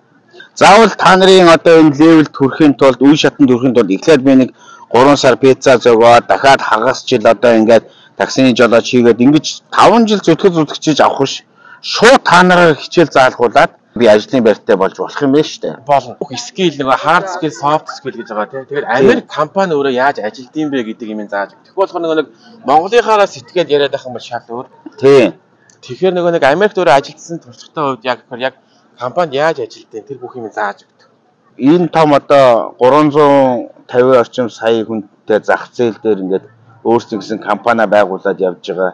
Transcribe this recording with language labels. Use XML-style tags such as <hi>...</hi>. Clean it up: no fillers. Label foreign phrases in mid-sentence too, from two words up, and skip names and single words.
<mn>Заавал та нарын одоо энэ левелд хүрэхин тулд үе шатанд хүрэхин тулд эхлээд би нэг 3 сар пицца зөгөөд дахиад хагас жил одоо ингээд таксины жолооч хийгээд ингэж 5 жил зүтгэж авах биш. Шууд та нараар хичээл заалгуулад би ажлын байртай болж болох юм байна шүү дээ. Болно. Бүх скил нэг</mn> <en>hard skill, soft skill</en> <mn>гэж байгаа тийм. Тэгэхээр Америк компани өөрөө яаж ажилдсан бэ гэдэг юм зааж өгдөг. Тэгвэл болохоор нэг Монголынхаараа сэтгээд яриад байх юм бол шал өөр. Тийм. Тэгэхээр нэг Америкт өөрөө ажилдсан туршлагатай хувьд яг компанид яаж ажилдсан тэр бүх юм зааж өгдөг. Энэ том одоо 350 орчим сая хүнтэй зах зээл дээр ингээд өөрсдөө гэсэн компани байгуулад явж байгаа.</mn>